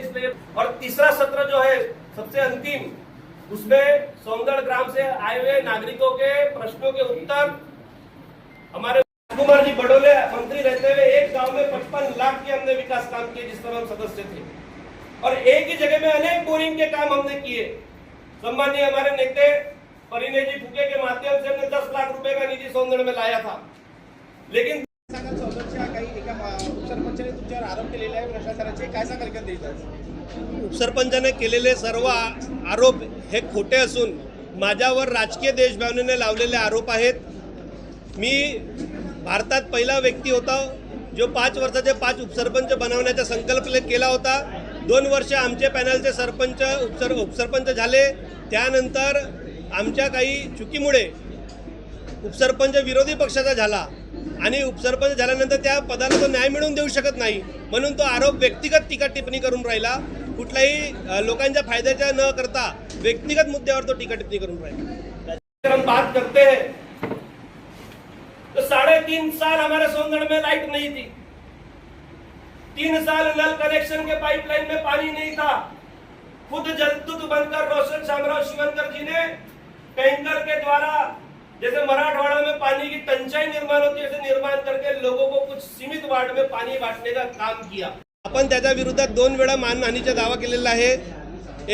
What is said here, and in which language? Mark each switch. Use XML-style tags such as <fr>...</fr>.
<hi>इसलिए और तीसरा सत्र जो है सबसे अंतिम, उसमें सोनगढ़ ग्राम से आए हुए नागरिकों के प्रश्नों के उत्तर हमारे कुमार जी बडोले मंत्री रहते हुए एक गांव में 55 लाख के हमने विकास काम किए जिस पर हम सदस्य थे, और एक ही जगह में अनेक बोरिंग के काम हमने किए। सम्मानीय हमारे नेते परिणय जी फुके के माध्यम से हमने 10 लाख रुपए का निधि सोनगढ़ में लाया था। लेकिन</hi> <mr>उपसरपंचाने तुमच्यावर आरोप केलेले आहे प्रशासनाचे, काय सांगाल का देतात? उपसरपंचाने केलेले सर्व आरोप हे खोटे असून माझ्यावर राजकीय देशभावनेने लावलेले आरोप आहेत। मी भारतात पहिला व्यक्ती होता जो 5 वर्षाचे 5 उपसरपंच बनवण्याचा संकल्प केला होता। 2 वर्ष आमचे पॅनलचे सरपंच उपसरपंच झाले, त्यानंतर आमच्या काही चुकीमुळे उपसरपंच विरोधी पक्षाचा झाला आणि उपसरपंच झाल्यानंतर त्या पदाला तो न्याय मिळवून देऊ शकत नाही, म्हणून तो आरोप व्यक्तिगत टीका टिप्पणी करून राहिला। कुठल्याही लोकांच्या फायद्याच्या न करता व्यक्तिगत मुद्द्यावर तो टीका टिप्पणी करून राहिला।</mr> <hi>हम बात करते हैं तो 3.5 साल हमारे सोनगढ़ में लाइट नहीं थी, 3 साल नल कनेक्शन के पाइपलाइन में पानी नहीं था। खुद जलदूत बनकर रोशन शामराव शिवनकर जी ने टैंकर के द्वारा जैसे मराठवाड़ा में पानी की तंचाई निर्माण होती है ऐसे निर्माण करके लोगों को कुछ सीमित वार्ड में पानी बांटने का काम किया।</hi> <mr>आपण त्याच्या विरोधात 2 वेळा मानहानीचा दावा केलेला आहे।</mr>